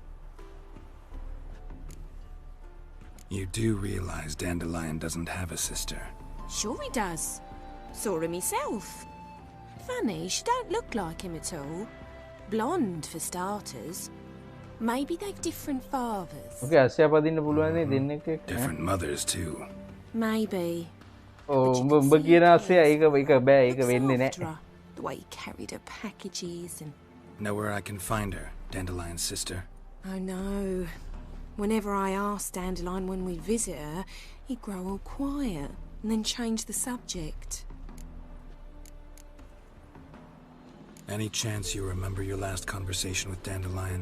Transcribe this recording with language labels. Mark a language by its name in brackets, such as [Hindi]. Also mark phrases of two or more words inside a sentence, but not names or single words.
[English] You do realize Dandelion doesn't have a sister. Sure he does. Saw him myself. Funny, she don't look like him at all. Blonde, for starters. Maybe they've different fathers. [Sinhala] Okay, Asya padinna පුළුවන් නේ දෙන්නෙක් එක්ක. [English] Different mothers too. Maybe. [Sinhala] උඹ කියන Asya ඒක බෑ ඒක වෙන්නේ නැහැ. [English] The way he carried her packages and... Know where I can find her, Dandelion's sister? Oh no. Whenever I asked Dandelion when we'd visit her, he'd grow all quiet and then change the subject. Any chance you remember your last conversation with Dandelion?